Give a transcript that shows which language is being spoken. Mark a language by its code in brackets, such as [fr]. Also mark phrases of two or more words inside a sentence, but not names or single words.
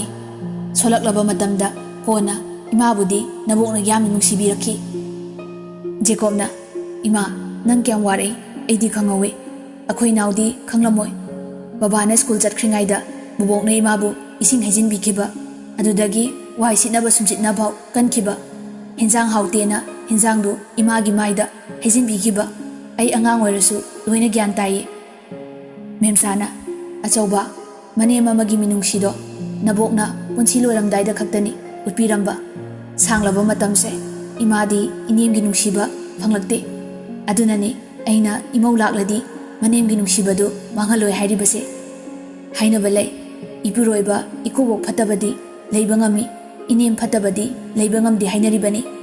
[mni] Solaklaba matamda kona imabudi nabokna yamna nungsibirakhi. Jekobna ima nang kyam ware aidi khangawe akhoi naudi khanglamoi. Babana school chatkringaida bubokna imabu ising hajin bikhiba adudagi wai sinaba sumchitna bau kankhiba hinjang hautena hinjangdu imagi maida hajin bikhiba ai angang oirasu loina gyan tai. Memsana achauba mane mamagi minungsido nabokna punchi loiramdaida khaktani utpiramba sanglaba matamse imadi inemgi nungsiba phanglakte adunani aina imau lakladi manemgi nungsibadu mangaloi hairibase hainaba lei ipuroiba ikobok phatabadi leiba ngami inem phatabadi leiba ngamdi hainaribani.